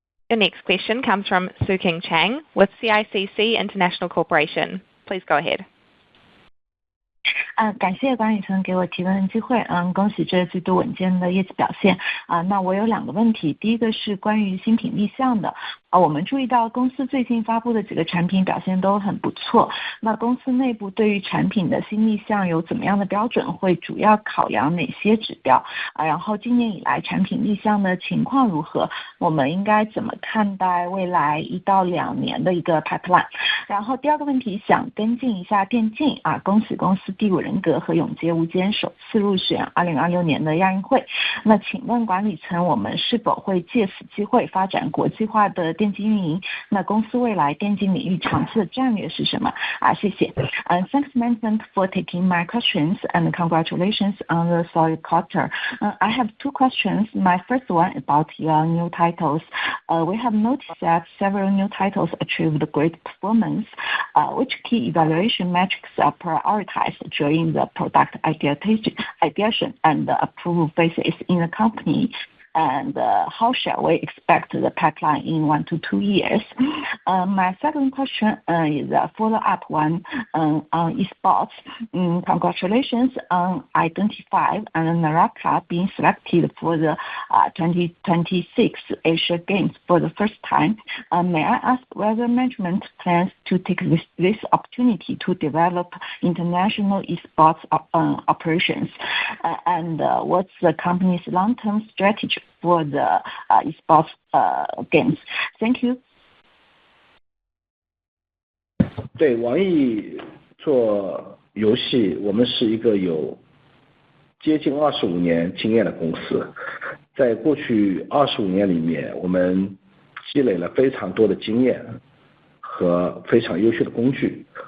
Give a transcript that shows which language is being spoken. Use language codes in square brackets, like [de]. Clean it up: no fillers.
[en] The next question comes from Suking Chang with CICC International Corporation. Please go ahead. [zh] 感谢管理层给我提问的机会，恭喜这季度稳健的业绩表现。那我有2个问题，第一个是关于新品立项的。我们注意到公司最近发布的几个产品表现都很不错。那公司内部对于产品的新立项有怎么样的标准？会主要考量哪些指标？然后今年以来产品立项的情况如何？我们应该怎么看待未来1到2年的一个 pipeline？然后第2个问题想跟进一下电竞恭喜公司第5人格和永劫无间首次入选2026年的亚运会。那请问管理层，我们是否会借此机会发展国际化的电竞运营？那公司未来电竞领域长期的战略是什么？谢谢。 [en] Thanks management for taking my questions and congratulations on the solid quarter. I have 2 questions. My first one about your new titles. We have noticed that several new titles achieved great performance. Which key evaluation metrics are prioritized during the product ideation and approval phases in the company? And how shall we expect the pipeline in 1 to 2 years? My second question is a follow-up one on esports. Congratulations on Identify and Naraka being selected for the 2026 Asia Games for the first time. May I ask whether management plans to take this opportunity to develop international esports operations? And what's the company's long-term strategy for the esports games? Thank you. [zh] 对，网易做游戏，我们是一个有接近25年经验的公司。在过去25年里面，我们积累了非常多的经验和非常优秀的工具。